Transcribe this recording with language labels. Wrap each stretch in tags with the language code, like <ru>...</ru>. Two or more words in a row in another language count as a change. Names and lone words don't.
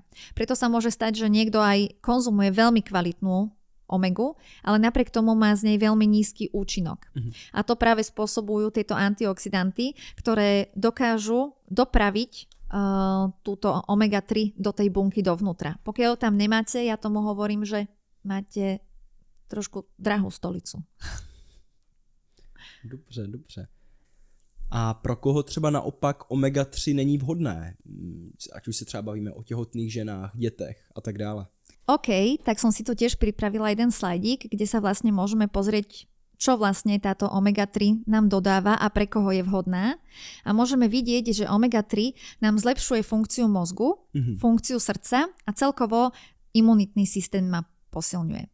<sk>Preto sa môže stať, že niekto aj konzumuje veľmi kvalitnú omegu, ale napriek tomu má z nej veľmi nízky účinok. A to práve spôsobujú tieto antioxidanty, ktoré dokážu dopraviť túto omega-3 do tej bunky dovnútra. Pokiaľ tam nemáte, ja tomu hovorím, že máte trošku drahú stolicu.</sk> <cs>Dobře. A pro koho třeba naopak omega-3 není vhodné? Ať už se třeba bavíme o těhotných ženách, dětech a tak dále.</cs> <sk>OK, tak som si tu tiež pripravila jeden slajdík, kde sa vlastne môžeme pozrieť, čo vlastne táto omega-3 nám dodáva a pre koho je vhodná. A môžeme vidieť, že omega-3 nám zlepšuje funkciu mozgu, funkciu srdca a celkovo imunitný systém ma posilňuje.</sk>